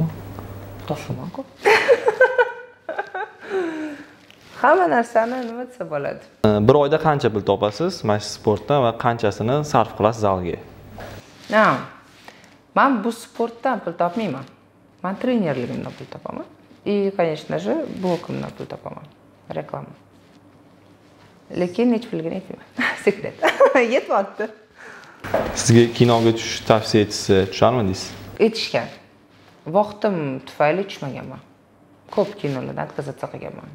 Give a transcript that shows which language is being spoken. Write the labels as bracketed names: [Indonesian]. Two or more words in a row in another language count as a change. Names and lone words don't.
[Uzbek] Topishman-ku. Hamma narsani nima desa bo'ladi. Bir oyda qancha pul topasiz mana shu sportdan va qanchasini sarf qilasiz zalga? Men bu sportdan pul topmayman. Men trenerligimdan pul topaman. [Russian] И, конечно же, [Uzbek] blogimdan pul topaman. Reklama. Lekin nech pulligini aytmayman. Sekret. Yetyapti. Sizga kinoga tushish tavsiya etsa, tusharmidingiz? Aytishgan. Vaqtim tufayli tushmaganman. Ko'p kinolardan отказаться qilganman.